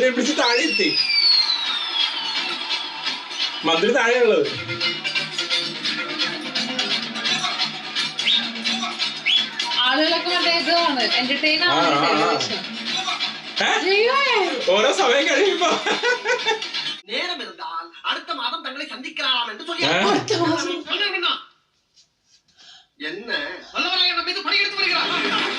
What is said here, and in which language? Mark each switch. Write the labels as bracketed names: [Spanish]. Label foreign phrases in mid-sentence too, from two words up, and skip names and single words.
[Malayalam] പിടിച്ച് താഴെ എത്തി. മന്ത്രി താഴെയുള്ളത്. ആളുകളൊക്കെ മറ്റേ ഇതാണ് എന്റർടൈൻ ഓരോ സമയം കഴിയുമ്പോ [Tamil] நேரம் இருந்தால் அடுத்த மாதம் தங்களை சந்திக்கலாம் என்று சொல்லி என்ன வல்லவராயன் நம்ம மீது படையெடுத்து வருகிறார்.